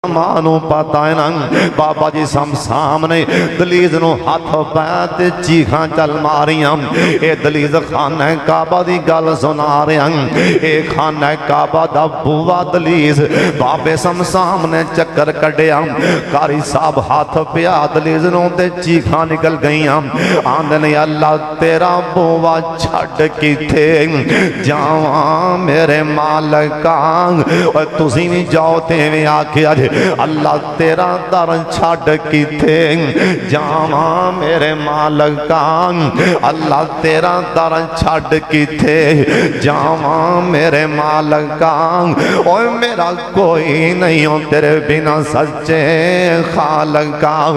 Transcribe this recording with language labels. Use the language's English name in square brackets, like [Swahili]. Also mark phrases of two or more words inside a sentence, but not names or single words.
[Punjabi] مانو پتا ہے نا بابا جی سامنے دلیز نو ہاتھ پہ تے چیخاں چل ماریاں اے دلیز خانہ کعبہ دی گل سنا رہے ہیں اے خانہ کعبہ دا بوا دلیز بابے سامنے چکر کڈیا قاری صاحب ہاتھ پیا دلیز نو تے چیخاں نکل گئیاں آندنے اللہ تیرا بوا چھڑ کی تھے جاواں میرے مالکاں اور تسی بھی جاؤ تے میں آکھے آج اللہ تیرا در چھڑ کی تھے جاواں میرے مالکان اللہ تیرا در چھڑ کی تھے جاواں میرے مالکان اوہ میرا کوئی نہیں ہو تیرے بنا سچے خالقان